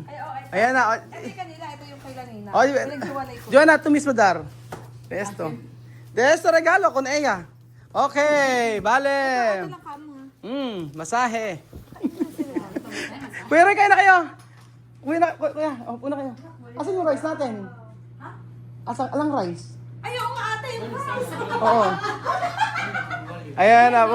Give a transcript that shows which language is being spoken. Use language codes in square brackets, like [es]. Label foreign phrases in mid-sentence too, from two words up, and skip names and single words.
[tl] Ayan na. Kasi kanila, ito yung kay Lanina. Oye, Pinaghiwalay ko. [es] Joana, tú mismo dar. De esto. De esto regalo con ella. Okay, vale. [tl] Ito lang kamo. Masahe. Kuya, Ray, kain na kayo. Kuya, una kayo. Asan yung rice natin? Asan, alang rice? Ay, oo nga ate, yung rice. Oo. Ayan na po.